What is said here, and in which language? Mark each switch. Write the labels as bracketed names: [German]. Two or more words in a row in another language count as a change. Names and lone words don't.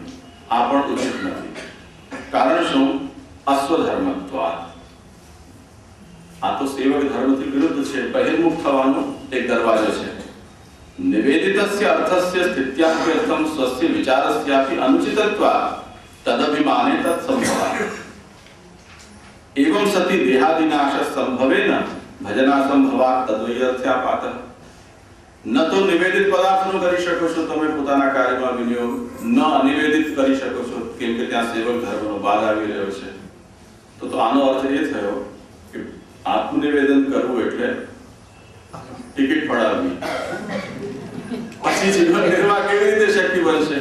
[Gujarati] આ પણ ઉચિત નથી. કારણ શું? અસ્વધર્મત્વાत्. આ તો સેવક ધર્મથી વિરુદ્ધ છે. બહિર્મુખ થવાનો એક દરવાજો છે. [Sanskrit] નિવેદિતસ્ય અર્થસ્ય સ્થિત્યાભ્યર્થમ સ્વસ્ય વિચારસ્યાપી અનુચિતત્વાत् તદભિમાને તત્સંભવાत्. एवं सति देहादिनाश संभवेन भजनासंभवात् तद्वैर्थ्यापातः. [Gujarati] ન તો નિવેદિત પદાર્થનો કરી શકો છો તમે પોતાના કાર્યમાં વિનિયોગ, ન અનિવેદિત કરી શકો છો કેમ કે ત્યાં સેવક ધર્મનો ભાગ આવી રહ્યો છે. તો આનો અર્થ એ થયો કે આત્મનિવેદન કરવું એટલે ટિકિટ પડાવવી. પછી જીવન નિર્વાહ કેવી રીતે શક્ય બનશે?